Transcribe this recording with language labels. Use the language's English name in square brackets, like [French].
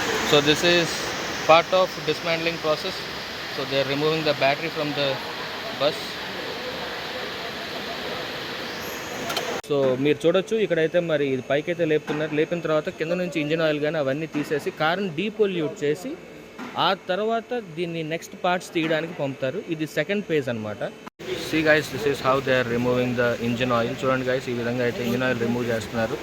[English] So this is part of dismantling process. So they are removing the battery from the bus. [Telugu] So మీరు చూడొచ్చు ఇక్కడైతే మరి ఇది పైకైతే లేపుతున్నారు. లేపిన తర్వాత కింద నుంచి ఇంజిన్ ఆయిల్ కానీ అవన్నీ తీసేసి కార్ని డీపొల్యూట్ చేసి ఆ తర్వాత దీన్ని నెక్స్ట్ పార్ట్స్ తీయడానికి పంపుతారు. ఇది సెకండ్ ఫేజ్ అనమాట. [English] See guys, this is how they are removing the engine oil. [Telugu] చూడండి guys, ఈ విధంగా అయితే ఇంజిన్ ఆయిల్ రిమూవ్ చేస్తున్నారు.